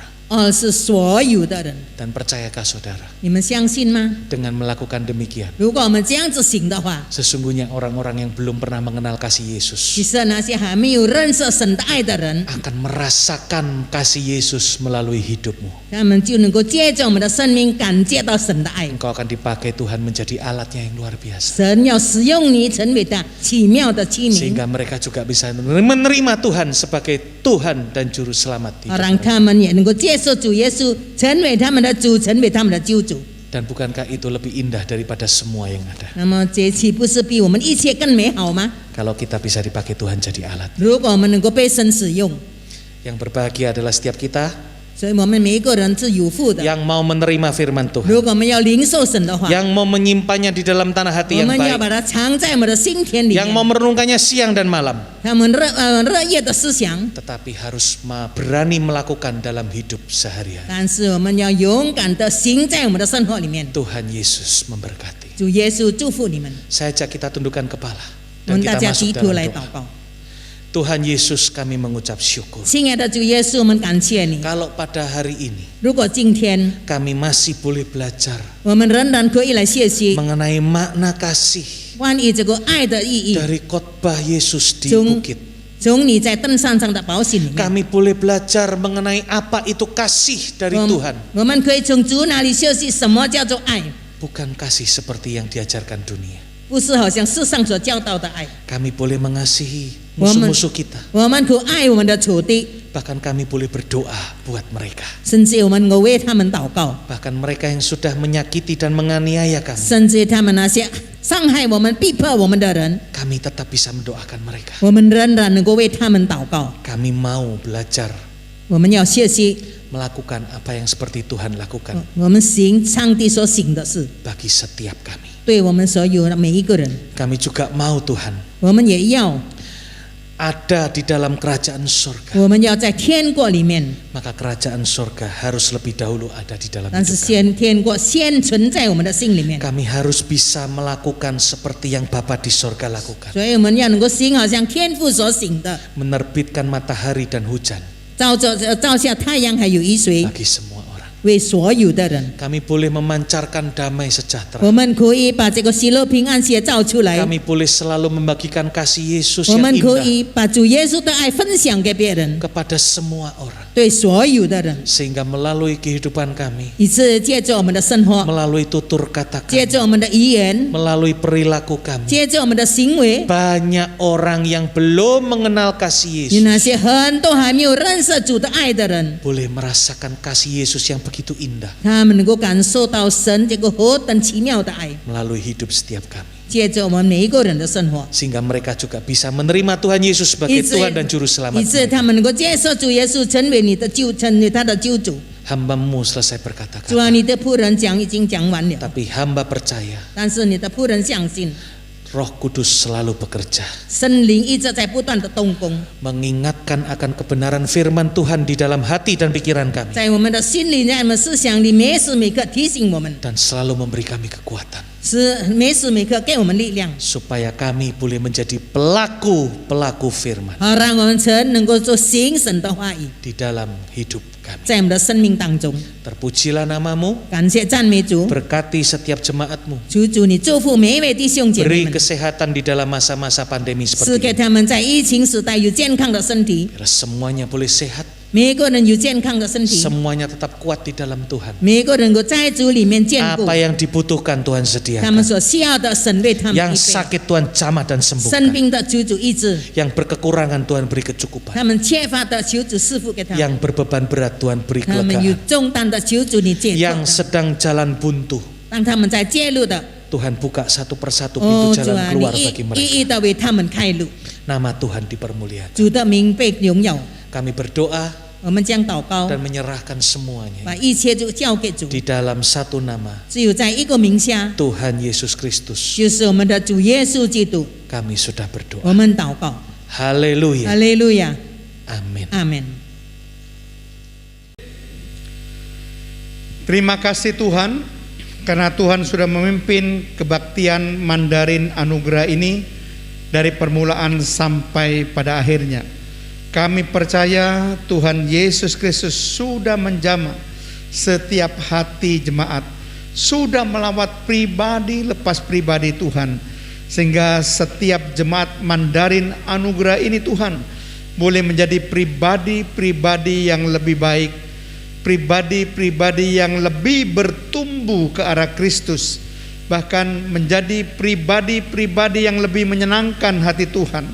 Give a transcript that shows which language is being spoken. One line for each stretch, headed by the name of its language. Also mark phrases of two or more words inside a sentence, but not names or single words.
Chinese: 而是所有的人。
Indonesian: Dan percayakah saudara,
Chinese: 你们相信吗？
Indonesian: dengan melakukan demikian,
Chinese: 如果我们这样子行的话，
Indonesian: sesungguhnya orang-orang yang belum pernah mengenal kasih
Chinese: 其 Yesus 实那些还没有认识神的爱的人，
Indonesian: akan merasakan kasih Yesus melalui hidupmu.
Chinese: 他们就能够借着我们的生命感觉到神的爱。
Indonesian: Engkau akan dipakai Tuhan menjadi alatnya yang luar biasa,
Chinese: 神要使用你，成为他奇妙的器皿，
Indonesian: sehingga mereka juga bisa menerima Tuhan sebagai Tuhan dan Juru Selamat
Chinese: 让
Indonesian: hidupmu.
Chinese: 他们也能够接受主耶稣，成为他们的主，成为他们的救主。
Indonesian: Dan bukankah itu lebih indah daripada semua yang ada?
Chinese: 那么这岂不是比我们一切更美好吗？
Indonesian: Kalau kita bisa dipakai Tuhan jadi alat.
Chinese: 如果我们能够被神使用，
Indonesian: Yang berbahagia adalah setiap kita
Chinese: 所以我们每一个人是有福的。
Indonesian: yang mau menerima firman Tuhan,
Chinese: 如果我们要领受神的话，
Indonesian: yang mau menyimpannya di dalam tanah hati
Chinese: 我
Indonesian: yang
Chinese: 们要
Indonesian: baik,
Chinese: 把它藏在我们的心田里
Indonesian: yang mau
Chinese: 面。
Indonesian: merenungkannya siang dan malam,
Chinese: 他们热夜的思想，
Indonesian: tetapi harus berani melakukan dalam hidup sehari-hari.
Chinese: 但是我们要勇敢的行在我们的生活里面。
Indonesian: Tuhan Yesus memberkati.
Chinese: 主耶稣祝福你们，
Indonesian: Saya ajak kita tundukkan kepala
Chinese: 我
Indonesian: dan
Chinese: 们大
Indonesian: kita
Chinese: 家
Indonesian: masuk
Chinese: 低头
Indonesian: dalam
Chinese: 来
Indonesian: doa.
Chinese: 祷告。
Indonesian: Tuhan Yesus, kami mengucap syukur.
Chinese: 亲爱的主耶稣，我们感谢你。
Indonesian: Kalau pada hari ini
Chinese: 如果今天
Indonesian: kami masih boleh belajar
Chinese: 我们仍然可以来学习
Indonesian: mengenai makna kasih
Chinese: 关于这个爱的意义，
Indonesian: dari khotbah Yesus di Jung- bukit,
Chinese: 从你在登山上的宝训里面，
Indonesian: kami boleh belajar mengenai apa itu kasih dari Tuhan,
Chinese: 我们可以从主那里学习什么叫做爱，
Indonesian: bukan kasih seperti yang diajarkan dunia.
Chinese: 不是好像世上所教导的爱。
Indonesian: Kami boleh mengasihi Woman. musuh-musuh kita,
Chinese: 我们可爱我们的仇敌，
Indonesian: bahkan kami boleh berdoa buat mereka,
Chinese: 甚至我们为他们祷告，
Indonesian: bahkan mereka yang sudah menyakiti dan menganiaya kami,
Chinese: 甚至他们那些伤害我们、逼迫我们的人，
Indonesian: kami tetap bisa mendoakan mereka.
Chinese: 我们仍然能够为他们祷告。
Indonesian: Kami mau belajar
Chinese: 我们要学习，
Indonesian: melakukan apa yang seperti Tuhan lakukan
Chinese: 我们行上帝所行的事，
Indonesian: bagi setiap kami.
Chinese: 对我们所有的每一个人，
Indonesian: Kami juga mau Tuhan
Chinese: 我们也要，
Indonesian: ada di dalam kerajaan surga.
Chinese: 我们要在天国里面，
Indonesian: Maka kerajaan surga harus lebih dahulu ada di dalam
Chinese: 但是
Indonesian: hidup kami.
Chinese: 先天国先存在我们的心里面，
Indonesian: Kami harus bisa melakukan seperti yang Bapa di surga lakukan,
Chinese: 所以我们要能够行好像天父所行的，
Indonesian: menerbitkan matahari dan hujan
Chinese: 照下太阳还有雨水，
Indonesian: bagi semua orang.
Chinese: 为所有的人。
Indonesian: Kami boleh memancarkan damai sejahtera.
Chinese: 我们可以把这个喜乐平安写照出来，
Indonesian: Kami boleh selalu membagikan kasih Yesus
Chinese: 我
Indonesian: yang
Chinese: 们可
Indonesian: indah
Chinese: 以把主耶稣的爱分享给别人，
Indonesian: kepada semua orang,
Chinese: 对所有的人，
Indonesian: sehingga melalui kehidupan kami,
Chinese: 以致借着我们的生活，
Indonesian: melalui tutur kata
Chinese: 借
Indonesian: kami,
Chinese: 着我们的语言，
Indonesian: melalui perilaku kami,
Chinese: 借着我们的行为，
Indonesian: banyak orang yang belum mengenal kasih
Chinese: 有 Yesus 那些很多还没有认识主的爱的人，
Indonesian: boleh merasakan kasih Yesus yang begitu indah
Chinese: 他们能够感受到神这个何等奇妙的爱，
Indonesian: melalui hidup setiap kami,
Chinese: 借着我们每一个人的生活，
Indonesian: sehingga mereka juga bisa menerima Tuhan Yesus sebagai Tuhan dan Juru
Chinese: 以
Indonesian: Selamat
Chinese: 致
Indonesian: mereka.
Chinese: 他们能够接受主耶稣成为你的救，成为他的救主。
Indonesian: Hamba-Mu selesai
Chinese: 主啊，
Indonesian: berkata-kata,
Chinese: 你的仆人已经讲完了，
Indonesian: tapi hamba percaya
Chinese: 但是你的仆人相信，
Indonesian: Roh Kudus selalu bekerja,
Chinese: 圣灵一直在不断的动工，
Indonesian: mengingatkan akan kebenaran firman Tuhan di dalam hati dan pikiran kami,
Chinese: 在我们的心里，在我们思想里，每时每刻提醒我们，
Indonesian: dan selalu memberi kami kekuatan
Chinese: 是每时每刻给我们力量，
Indonesian: supaya kami boleh menjadi pelaku firman
Chinese: 好让我们曾能够做行神的话语，
Indonesian: di dalam hidup kami.
Chinese: 在我们的生命当中。
Indonesian: Terpujilah namamu,
Chinese: 感谢赞美主，
Indonesian: berkati setiap jemaatmu,
Chinese: 求主你祝福每一位弟兄姐妹
Indonesian: beri
Chinese: 们，
Indonesian: kesehatan di dalam masa-masa pandemi
Chinese: 赐
Indonesian: seperti
Chinese: 给
Indonesian: ini.
Chinese: 他们在疫情时代有健康的身体，
Indonesian: Biar semuanya boleh sehat,
Chinese: 每一个人有健康的身体，
Indonesian: semuanya tetap kuat di dalam Tuhan.
Chinese: 每一个人能够在主里面坚固
Indonesian: Apa，yang dibutuhkan Tuhan
Chinese: 他们
Indonesian: sediakan,
Chinese: 所需要的神为他们
Indonesian: yang
Chinese: 预备，
Indonesian: sakit Tuhan jamah dan
Chinese: 生
Indonesian: sembuhkan,
Chinese: 病的求主医治，
Indonesian: yang berkekurangan Tuhan beri kecukupan,
Chinese: 他们缺乏的求主赐福给他们，
Indonesian: yang berbeban berat Tuhan beri
Chinese: 他们有
Indonesian: kelegaan,
Chinese: 重担的求主你解脱
Indonesian: yang
Chinese: 的，
Indonesian: sedang jalan buntu,
Chinese: 当他们在介入的，
Indonesian: Tuhan buka satu persatu
Chinese: 哦
Indonesian: pintu
Chinese: 主
Indonesian: jalan
Chinese: 啊，
Indonesian: keluar
Chinese: 你
Indonesian: bagi
Chinese: 一
Indonesian: mereka.
Chinese: 一的为他们开路，
Indonesian: Nama Tuhan dipermuliakan.
Chinese: 主的名被荣耀。
Indonesian: Kami berdoa
Chinese: 我们将祷告，
Indonesian: dan menyerahkan semuanya
Chinese: 把一切就交给主，
Indonesian: di dalam satu nama,
Chinese: 只有在一个名下，
Indonesian: Tuhan Yesus Kristus.
Chinese: 就是我们的主耶稣基督。
Indonesian: Kami sudah berdoa.
Chinese: 我们祷告，
Indonesian: Haleluya.
Chinese: 哈利路亚，
Indonesian: Amin.
Chinese: 阿门。
Indonesian: Terima kasih Tuhan, karena Tuhan sudah memimpin kebaktian Mandarin Anugerah ini dari permulaan sampai pada akhirnya. Kami percaya Tuhan Yesus Kristus sudah menjamah setiap hati jemaat, sudah melawat pribadi lepas pribadi Tuhan, sehingga setiap jemaat Mandarin Anugerah ini Tuhan boleh menjadi pribadi-pribadi yang lebih baik, pribadi-pribadi yang lebih bertumbuh ke arah Kristus, bahkan menjadi pribadi-pribadi yang lebih menyenangkan hati Tuhan.